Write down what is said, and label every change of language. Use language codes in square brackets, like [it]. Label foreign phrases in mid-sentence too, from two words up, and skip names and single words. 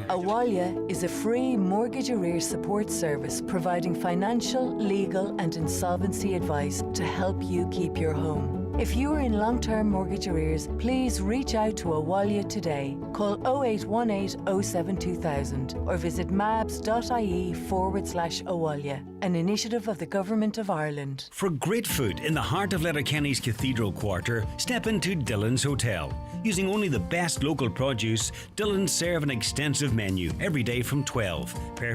[en] Awalia is a free mortgage arrears support service providing financial, legal and insolvency advice to help you keep your home. If you are in long-term mortgage arrears, please reach out to Awalia today. Call 0818 07 2000 or visit mabs.ie/Awalia, an initiative of the Government of Ireland. For great food in the heart of Letterkenny's Cathedral Quarter, step into Dillon's Hotel. Using only the best local produce, Dillon's serve an extensive menu every day from 12.